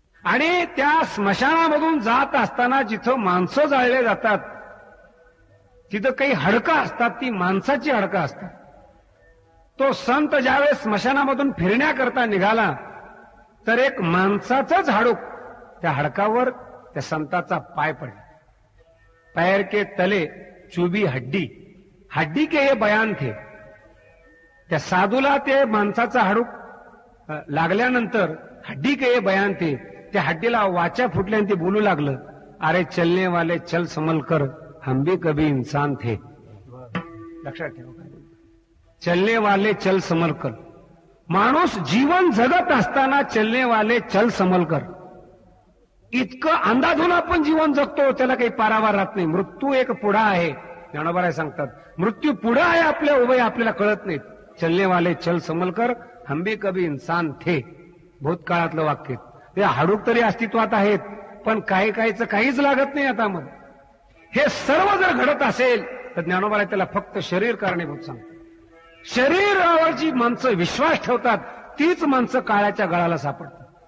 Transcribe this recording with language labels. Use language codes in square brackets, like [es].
[mr] आणि त्या स्मशानामधून जात असताना जिथं माणसं जाळले जातात तिथं काही हडकं असतात, ती माणसाची हडकं असतात. तो संत ज्यावेळेस स्मशानामधून फिरण्याकरता निघाला तर एक माणसाचंच हाडूक त्या हडकावर त्या संताचा पाय पडला. [hi] पैर के तले चुबी हड्डी, हड्डी के हे बयान थे. [mr] त्या साधूला ते माणसाचं हाडूक लागल्यानंतर [hi] हड्डी के हे बयान थे. [mr] त्या हड्डीला वाचा फुटल्याने ते बोलू लागलं, [hi] अरे चलने वाले चल संभल कर, हम भी कभी इंसान थे. [mr] लक्षात ठेवा, [hi] चलने वाले चल संभल कर. [mr] माणूस जीवन जगत असताना [hi] चलने वाले चल संभल कर. [mr] इतकं अंधाधुन आपण जीवन जगतो त्याला काही पारावार राहत नाही. मृत्यू एक पुढा आहे, ज्ञानोबाराय सांगतात, मृत्यू पुढा आहे आपल्या उभे, आपल्याला कळत नाही. [hi] चलने वाले चल संभल कर, हम भी कभी इंसान थे. [mr] भूतकाळातलं वाक्य. ते हाडूक तरी अस्तित्वात आहेत, पण काही काहीच काहीच लागत नाही आता मध्ये. हे सर्व जर घडत असेल तर ज्ञानोबाराय त्याला फक्त शरीर कारणीभूत सांगतात. शरीरावर जी माणसं विश्वास ठेवतात तीच माणसं काळाच्या गळाला सापडतात.